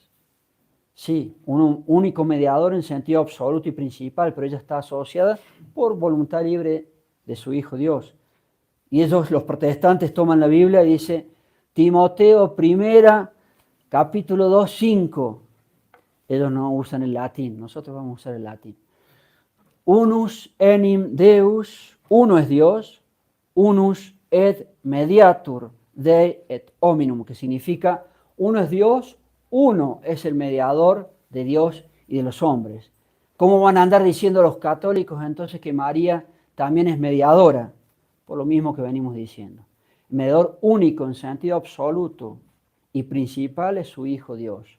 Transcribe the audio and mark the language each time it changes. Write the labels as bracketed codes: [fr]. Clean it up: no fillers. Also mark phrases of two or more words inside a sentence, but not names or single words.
[es] Sí, un único mediador en sentido absoluto y principal, pero ella está asociada por voluntad libre de su Hijo Dios. Y ellos, los protestantes, toman la Biblia y dice, Timoteo I, capítulo 2, 5. Ellos no usan el latín, nosotros vamos a usar el latín. [la] Unus enim Deus, [es] uno es Dios, [la] unus et mediatur Dei et hominum, [es] que significa uno es Dios, uno es el mediador de Dios y de los hombres. ¿Cómo van a andar diciendo los católicos entonces que María también es mediadora? Por lo mismo que venimos diciendo. El mediador único en sentido absoluto y principal es su Hijo Dios.